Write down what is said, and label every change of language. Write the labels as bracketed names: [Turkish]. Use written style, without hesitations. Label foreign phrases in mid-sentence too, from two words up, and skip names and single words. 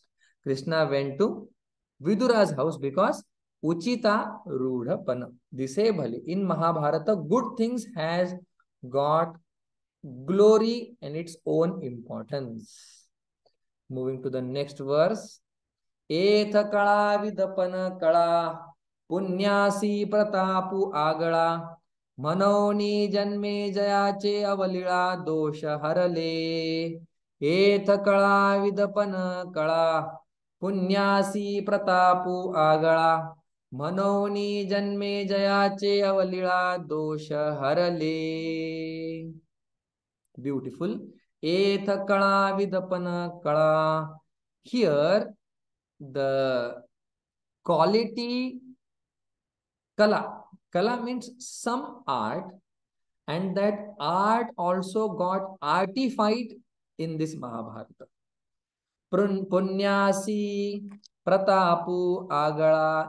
[English] Krishna went to Vidura's house because [Marathi] उचित रूढपणा. दिसे भली. [English] In Mahabharata, good things has got glory and its own importance. Moving to the next verse. [Marathi] एथ कळा विदपन कळा पुण्यासी प्रतापु आगळा मनोनी जन्मे जयाचे अवलिळा दोष हरले. एथ कळा विदपन कळा पुण्यासी प्रतापु आगळा मनोनी जन्मे जयाचे अवलिळा दोष हरले. [English] Beautiful. [Marathi] एथ कळा विदपन कळा. [English] Here, the quality kala. Kala means some art, and that art also got artified in this Mahabharata. [Marathi] पुण्यासी प्रतापु आगळा.